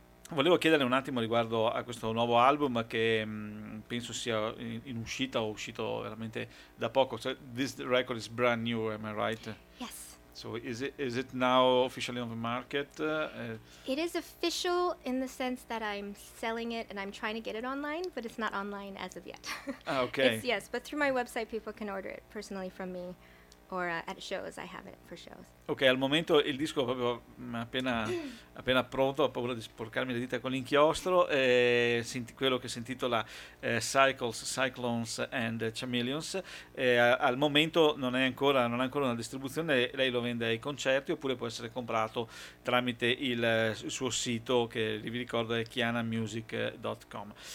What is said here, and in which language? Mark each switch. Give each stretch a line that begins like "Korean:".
Italian: Volevo chiederle un attimo riguardo a questo nuovo album che penso sia in uscita o uscito veramente da poco.
English: So, this record is brand new, am I right? Yes. So is it now officially on the market? It is official in the sense that I'm selling it and I'm trying to get it online, but it's not online as of yet. Ah, okay. It's, yes, but through my website people can order it personally from me or at shows, I have it for shows.
Italian: Ok, al momento il disco è proprio appena pronto, ho paura di sporcarmi le dita con l'inchiostro, quello che si intitola Cycles, Cyclones and Chameleons, al momento non è ancora una distribuzione, lei lo vende ai concerti oppure può essere comprato tramite il suo sito, che vi ricordo è chianamusic.com.